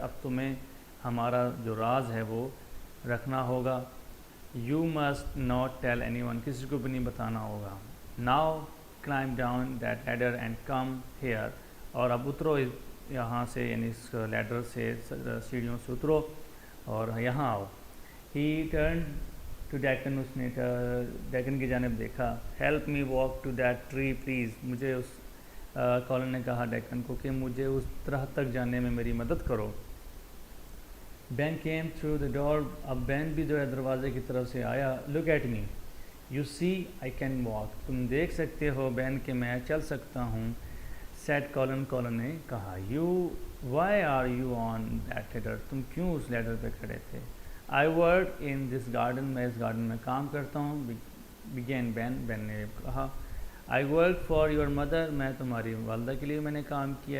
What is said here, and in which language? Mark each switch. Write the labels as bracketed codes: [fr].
[ur] اب تمہیں ہمارا جو راز ہے وہ رکھنا ہوگا. [en] you must not tell anyone. [ur] کسی کو بھی نہیں بتانا ہوگا. [en] now climb down that ladder and come here. [ur] اور اب اترو یہاں سے، یعنی اس لیڈر سے، سیڑھیوں سے اترو اور یہاں آؤ. [en] he turned to Deccan. [ur] اس نے ڈیکن کی جانب دیکھا. [en] help me walk to that tree please. [ur] مجھے اس کولن نے کہا ڈیکن کو کہ مجھے اس طرح تک جانے میں میری مدد کرو. [en] Ben came through the door. [ur] اب بین بھی جو ہے دروازے کی طرف سے آیا. [en] look at me. you see I can walk. [ur] تم دیکھ سکتے ہو بین کہ میں چل سکتا ہوں. [en] said Colin. [ur] کولن نے کہا. [en] why are you on that ladder. [ur] تم کیوں اس لیڈر پہ کھڑے تھے؟ [en] I work in this garden. [ur] میں اس گارڈن میں کام کرتا ہوں. [en] began Ben. [ur] بین نے کہا. [en] I work for your mother. [ur] میں تمہاری والدہ کے لیے میں نے کام کیا.